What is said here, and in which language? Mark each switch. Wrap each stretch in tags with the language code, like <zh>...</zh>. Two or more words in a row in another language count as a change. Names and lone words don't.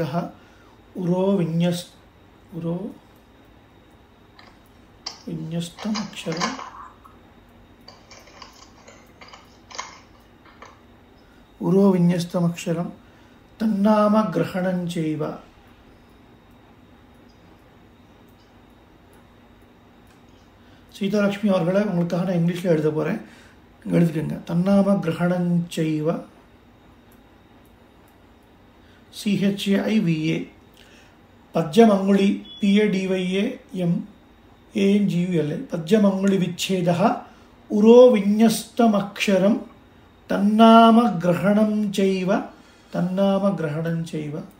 <sa>ఉరో విన్యస్తమక్షరం. ఉరో విన్యస్తమక్షరం. తన్నామ గ్రహణం చైవ.</sa> <ta>சீதாலட்சுமி அவர்களை உங்களுக்காக நான் இங்கிலீஷில் எழுத போகிறேன். எழுதிக்கங்க.</ta> <sa>तन्नाम ग्रहणं चैव. CHAIVA. పద్యమంగుళి PADYAMANGULI. పద్యమంగుళి విచ్ఛేద. ఉరో విన్యస్తమక్షరం. తన్నామ గ్రహణం చైవ. తన్నామ గ్రహణం చైవ.</sa>